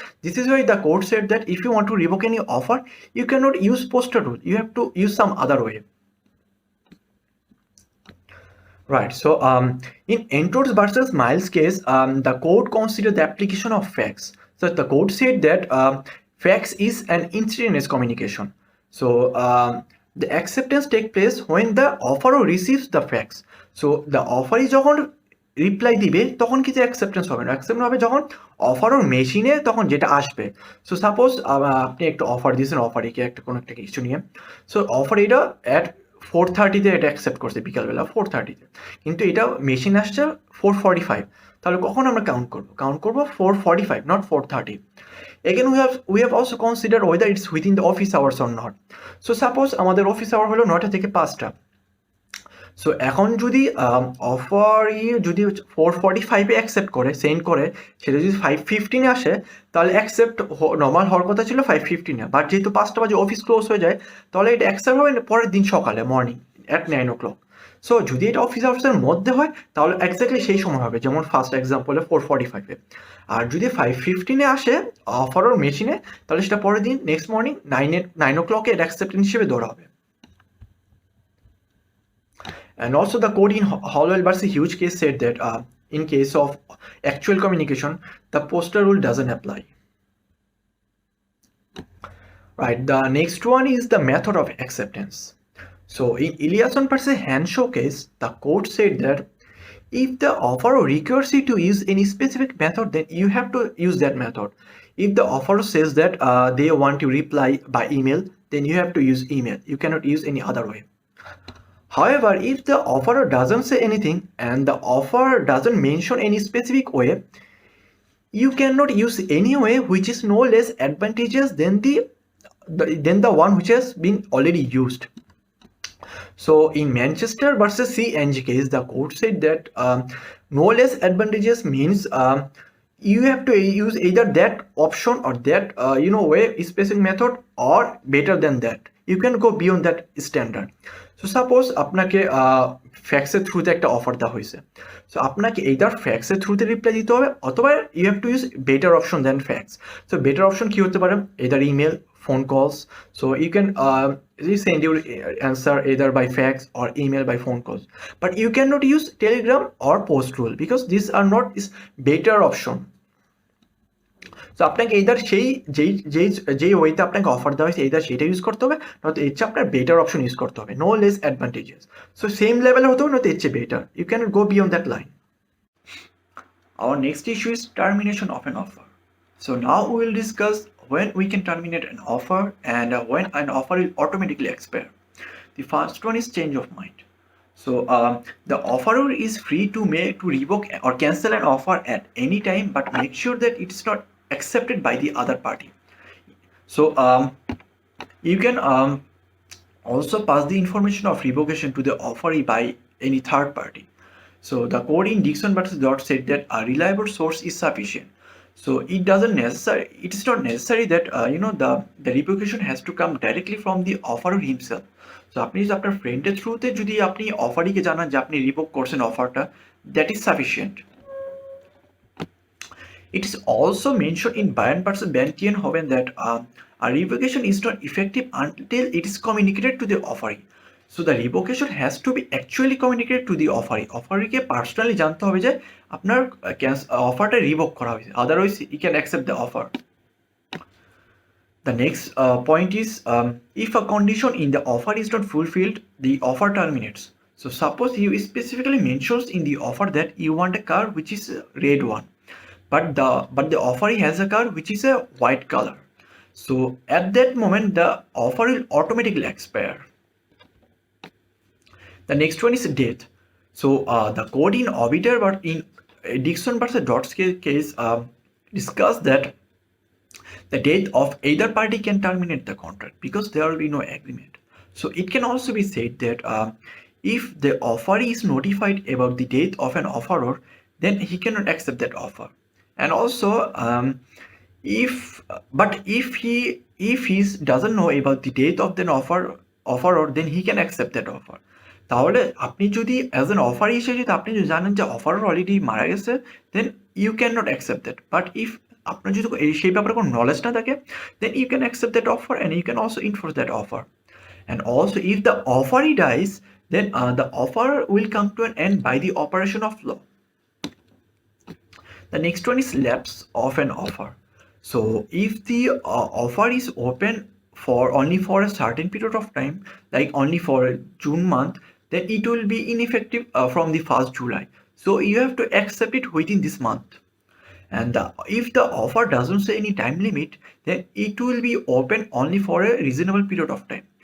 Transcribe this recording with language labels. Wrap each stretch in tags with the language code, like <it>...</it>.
<en>This is why the court said that if you want to revoke any offer, you cannot use postal rule, you have to use some other way. Right, so in Enters versus Miles case, the court considered the application of fax. So the court said that fax is an instantaneous communication. So the acceptance take place when the offeror receives the fax. So the offeree</en> <bn>যখন reply দিবে তখন কিছু acceptance হবে না, accept হবে যখন অফারর মেশিনে তখন যেটা আসবে। সো সাপোজ আপনি একটা অফার দিয়েছেন অফারিকে কোনো একটা কিছু নিয়ে, সো অফার এটা অ্যাট 4:30 এটা অ্যাকসেপ্ট করছে বিকালবেলা 4:30, কিন্তু এটা মেশিন আসছে 4:45, তাহলে কখন আমরা কাউন্ট করবো 4:45,</bn> <en>not 4:30. Again, we have also considered whether it's within the office hours or not. So suppose</en> <bn>আমাদের অফিস আওয়ার হলো 9টা থেকে 5টা, সো এখন যদি অফারই যদি 445-এ অ্যাকসেপ্ট করে সেন্ড করে, সেটা যদি 515-এ আসে, তাহলে অ্যাকসেপ্ট নর্মাল হওয়ার কথা ছিল 515-এ, বাট যেহেতু 5টা বাজে অফিস ক্লোজ হয়ে যায়, তাহলে এটা অ্যাকসেপ্ট হবে পরের দিন সকালে মর্নিং অ্যাট 9 o'clock। সো যদি এটা অফিস আওয়ার্সের মধ্যে হয়, তাহলে এক্স্যাক্টলি সেই সময় হবে, যেমন ফার্স্ট এক্সাম্পলে 445-এ। আর যদি 515-এ আসে অফার মেশিনে, তাহলে সেটা পরের দিন নেক্সট মর্নিং 9 o'clock-এ এটা অ্যাকসেপ্টেন্স হিসেবে ধরা হবে।</bn> <en>And also the code in Hollowell versus Hughes case said that in case of actual communication, the Postal rule doesn't apply. Right, the next one is the method of acceptance. So in Eliasson versus Henshaw case, the court said that if the offeror requires you to use any specific method, then you have to use that method. If the offeror says that they want to reply by email, then you have to use email. You cannot use any other way. However, if the offerer doesn't say anything and the offer doesn't mention any specific way, you cannot use any way which is no less advantageous than the one which has been already used. So in Manchester versus CNG case, the court said that no less advantageous means you have to use either that option or that way specific method or better than that. You can go beyond that standard.</en> <bn>So suppose আপনাকে ফ্যাক্সের থ্রুতে একটা offer দেওয়া হয়েছে, so আপনাকে either ফ্যাক্সের থ্রুতে reply দিতে হবে, অথবা</bn> <en>You have to use better option than fax.</en> <bn>So better option কি হতে পারে?</bn> <en>Either email, phone calls. So you can send your answer either by fax or email by phone calls, but you cannot use telegram or postal because these are not is better option.</en> <bn>So আপনাকে either যেই ওয়েতে আপনাকে offer দেওয়া হয়েছে either সেটা use করতে হবে, নয়তো এর চেয়ে আপনার বেটার অপশন ইউজ করতে হবে,</bn> <en>No less advantages.</en> <bn>So same লেভেলে হতে হবে, নয়তো এর চেয়ে better,</bn> <en>You can go beyond that line. Our next issue is termination of an offer. So now we will discuss when we can terminate an offer and when an offer will automatically expire. The first one is change of mind. So the offeror is free to revoke or cancel an offer at any time, but make sure that it is not accepted by the other party. So you can also pass the information of revocation to the offeree by any third party. So the code in Dixon versus Dot said that a reliable source is sufficient. So it is not necessary that the revocation has to come directly from the offeror himself.</en> <bn>So আপনি যদি আপনার ফ্রেন্ডের থ্রুতে যদি আপনি অফারিকে জানান যে আপনি রিভোক করছেন অফারটা,</bn> <en>That is sufficient. It is also mentioned in Bayern versus Bantienhoven that a revocation is not effective until it is communicated to the offeree. So the revocation has to be actually communicated to the offeree.</en> <bn>Offeree-কে personally জানতে হবে যে আপনার অফারটা revoke করা হয়েছে,</bn> <en>Otherwise he can accept the offer. The next point is if a condition in the offer is not fulfilled, the offer terminates. So suppose you specifically mentions in the offer that you want a car which is a red one, but the offeree has a car which is a white color. So at that moment the offer will automatically expire. The next one is death. So the code in Obiter but in Dixon versus Dots case discussed that the death of either party can terminate the contract because there will be no agreement. So it can also be said that if the offeree is notified about the death of an offeror, then he cannot accept that offer. And also if he doesn't know about the death of the offeror, then he can accept that offer.</en> <bn>তাহলে আপনি যদি as an offer হিসেবে যদি আপনি যদি জানেন যে offer already মারা গেছে,</bn> <en>Then you can not accept that.</en> <bn>But if আপনার যদি সেই ব্যাপারে কোনো নলেজ না থাকে,</bn> <en>then you can accept that offer</en> <bn>and you can also enforce that offer.</bn> <en>And also if the অফারই dies, then the offer will come to an end by the operation of law. The next one is lapse of an offer. So if the offer is open only for a certain period of time, like only for June month, then it will be ineffective from the 1st July. So you have to accept it within this month. And if the offer doesn't say any time limit, then it will be open only for a reasonable period of time.</en>